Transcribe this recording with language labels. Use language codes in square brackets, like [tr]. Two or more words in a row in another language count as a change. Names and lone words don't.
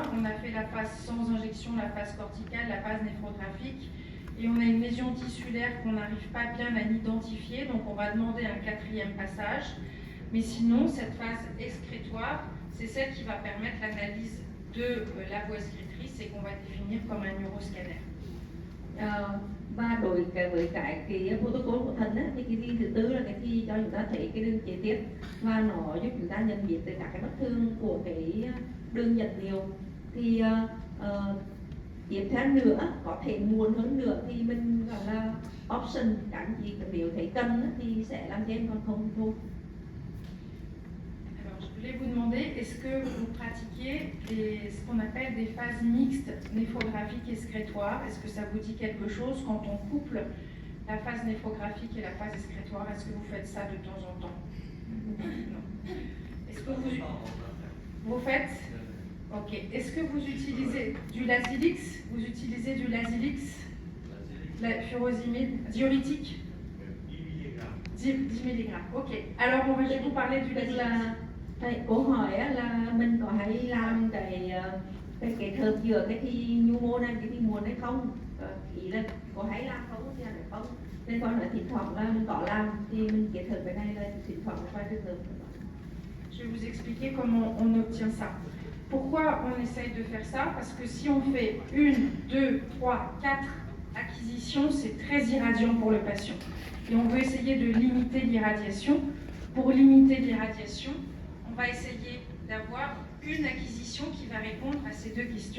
[fr] On a fait la phase sans injection, la phase corticale, la phase néphrographique, et on a une lésion tissulaire qu'on n'arrive pas bien à identifier, donc on va demander un 4e passage. Mais sinon, cette phase excrétoire, c'est celle qui va permettre l'analyse de la voie excrétrice et qu'on va définir comme un neuroscanner. [vi] Và đối với cái protocol của thận á, thì cái thi thứ tư là cái thi cho chúng ta thấy cái đường chế tiết, và nó giúp chúng ta nhận biết được các cái bất thường của cái đường dẫn liều. Thì tiếp theo nữa, có thể muộn hơn nữa thì mình gọi là option, các anh chị nếu thấy cần á, thì sẽ làm thêm, còn không thôi. [fr] Je voulais vous demander, est-ce que vous pratiquez ce qu'on appelle des phases mixtes néphrographiques et excrétoires? Est-ce que ça vous dit quelque chose quand on couple la phase néphrographique et la phase excrétoire? Est-ce que vous faites ça de temps en temps? Non. Est-ce que vous faites? Ok. Est-ce que vous utilisez du Lasix? Vous utilisez du Lasix? La furosemide diurétique? 10 mg. Ok. Alors on va vous parler du Lasix. [vi] Câu hỏi là mình có hay làm cái thợt giữa cái thi nhu mô này, cái thi muộn hay không? Ý là có hay làm không thì là không, nên coi là thỉnh thoảng là mình có làm thì mình kết hợp cái này là thỉnh thoảng là coi trường hợp. [fr] Je vais vous expliquer comment on obtient ça. Pourquoi on essaye de faire ça? Parce que si on fait 1, 2, 3, 4 acquisitions, c'est très irradiant pour le patient. Et on veut essayer de limiter l'irradiation. Pour limiter l'irradiation, on va essayer d'avoir une acquisition qui va répondre à ces deux questions.